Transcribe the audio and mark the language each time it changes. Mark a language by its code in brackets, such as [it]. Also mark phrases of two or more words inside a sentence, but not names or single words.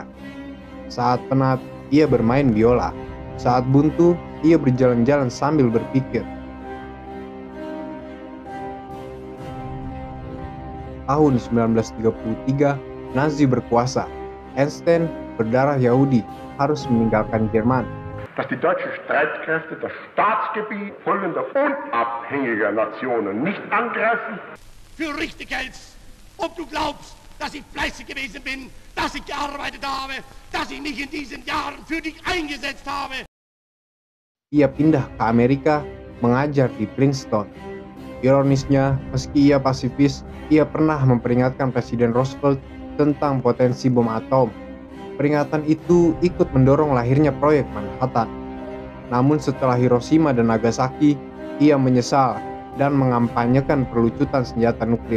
[id] Saat penat, ia bermain biola. Saat buntu, ia berjalan-jalan sambil berpikir. Tahun 1933, Nazi berkuasa. Einstein, berdarah Yahudi, harus meninggalkan Jerman. [de] Dass die deutschen Streitkräfte das Staatsgebiet folgender unabhängiger Nationen nicht angreifen. Für richtig hältst, ob du glaubst, dass ich fleißig gewesen bin, dass ich gearbeitet habe, dass ich mich in diesen Jahren für dich eingesetzt habe. [id] Ia pindah ke Amerika, mengajar di Princeton. Ironisnya, meski ia pasifis, ia pernah memperingatkan Presiden Roosevelt tentang potensi bom atom. Peringatan itu ikut mendorong lahirnya proyek Manhattan. Namun setelah Hiroshima dan Nagasaki, ia menyesal dan mengampanyekan perlucutan senjata nuklir.